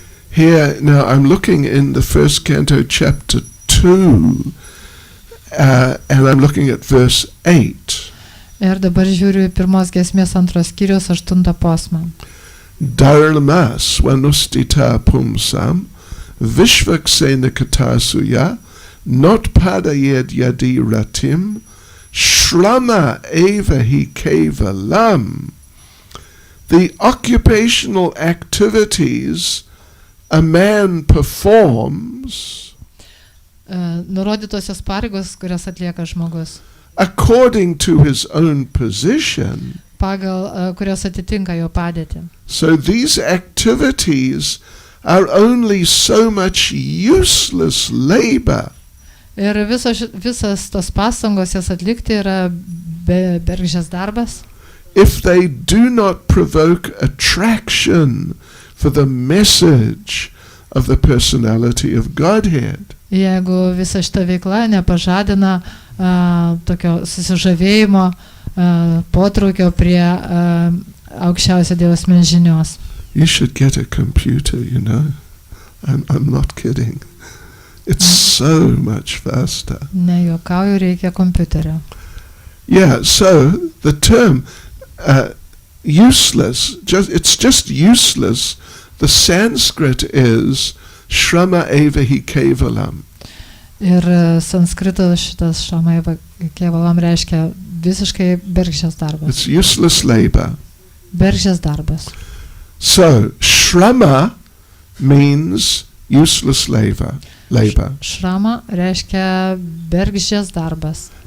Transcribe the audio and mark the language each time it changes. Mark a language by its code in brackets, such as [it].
[en] Here, now I'm looking in the first canto, chapter 2, and I'm looking at verse 8. [lt] Ir dabar žiūriu į pirmos giesmės antros skyriaus 8 posmą. [sa] Dharma swanustita pumsam vishvaksena katasuya not padayed yadi ratim shrama eva hi kevalam. [en] The occupational activities a man performs [lt] nurodytosios pareigos, kurias atlieka žmogus, [en] according to his own position, [lt] pagal kurios atitinka jo padėtį. [en] So these activities are only so much useless labor. [lt] Ir visas tos pastangos jas atlikti yra bergždžias darbas. [en] If they do not provoke attraction for the message of the personality of Godhead. [lt] Jeigu visa šita veikla nepažadina tokio susižavėjimo, potraukio prie aukščiausio Dievo asmens žinios. [en] You should get a computer, you know. I'm not kidding. It's so much faster. [lt] Nejuokauju, reikia kompiuterio. [en] Yeah, so the term useless, it's just useless. The Sanskrit is [sa] shrama eva hi kevalam. [lt] Ir sanskrito šitas [sa] shrama eva kevalam [lt] reiškia visiškai bergždžias darbas. [en] It's useless labor. [lt] Bergždžias darbas. [en] So, shrama means useless labor. [lt] Shrama reiškia bergždžias darbas.